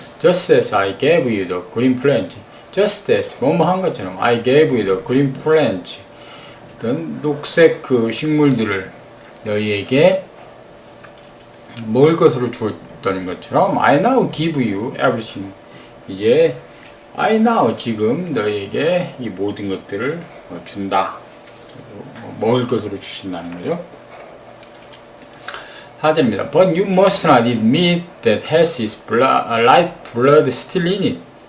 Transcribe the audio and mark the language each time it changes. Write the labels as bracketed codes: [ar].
[en] Just as I gave you the green plant. Just as, [ko] 뭐뭐 한 것처럼 [en] I gave you the green plant. [ko] 어떤 녹색 그 식물들을 너희에게 먹을 것으로 주었던 것처럼 [en] I now give you everything. [ko] 이제 [en] I now [ko] 지금 너희에게 이 모든 것들을 준다. 먹을 것으로 주신다는 거죠. 4절입니다. [en] But you must not eat meat that has its life blood still in it.